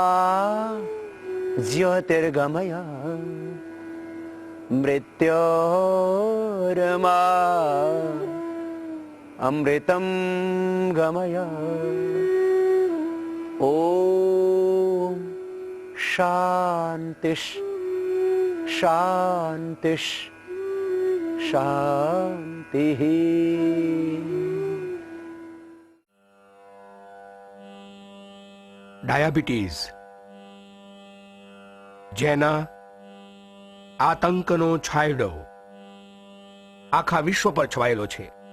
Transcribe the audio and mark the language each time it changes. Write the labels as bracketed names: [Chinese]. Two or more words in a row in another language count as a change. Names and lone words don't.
[Sanskrit] ज्योतिर्गमय मृत्योर्मा अमृतं गमय ओम शांतिश शांतिश शांति। [Gujarati] ડાયાબિટીસ જેના આતંકનો છાંયડો આખા વિશ્વ પર છવાયેલો છે.